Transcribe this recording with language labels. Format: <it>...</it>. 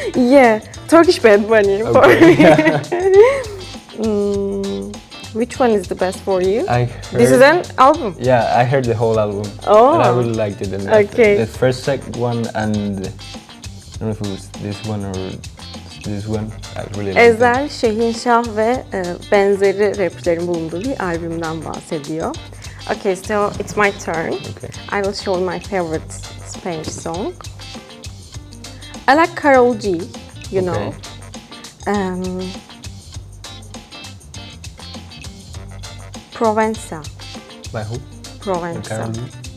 <en>Yeah, Turkish Bad Bunny for me. Which one is the best for you? This is an album? Yeah, I heard the whole album. Oh. And I really liked it. And okay. The first one and I don't know if it was this one or this one. I really liked</en> <tr>Ezel, Şehinşah ve benzeri rapçilerin bulunduğu bir albümden bahsediyor.</tr> <en>Okay, so it's my turn. Okay. I will show my favorite Spanish song. I like Karol G, you know. Provenza. By who? Provenza.</en>